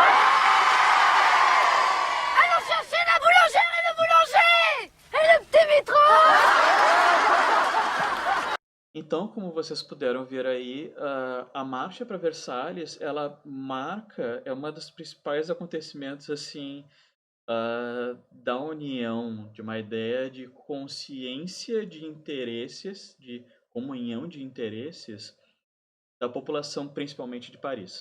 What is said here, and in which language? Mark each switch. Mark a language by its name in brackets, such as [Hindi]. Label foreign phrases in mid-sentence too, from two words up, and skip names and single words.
[French] Allons chercher la boulangère et le boulanger! Et le petit métro! [Portuguese] Então, como vocês puderam ver aí, a marcha para Versalhes, ela marca, é uma dos principais acontecimentos assim da união, de uma ideia de consciência de interesses, de comunhão de interesses da população, principalmente de Paris.